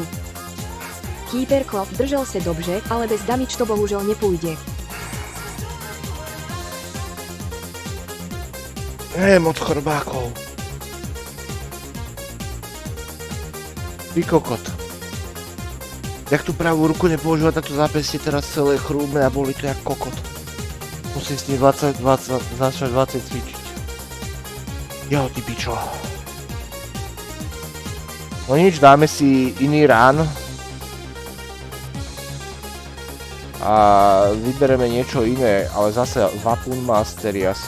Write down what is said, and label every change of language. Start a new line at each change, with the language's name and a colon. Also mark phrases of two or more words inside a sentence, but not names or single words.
Czech: Keeper Klopp držel se dobře, ale bez damage to bohužel nepůjde.
Slovak: Moc chrbákov. Ty kokot. Jak tu pravú ruku nepoužívať na to zápestie, teraz celé chrúbne a boli to jak kokot. Musím s tým 20 cvičiť. Jo, ty pičo. No nič, dáme si iný rán. A vybereme niečo iné, ale zase
English: Weapon Mastery
Slovak: asi.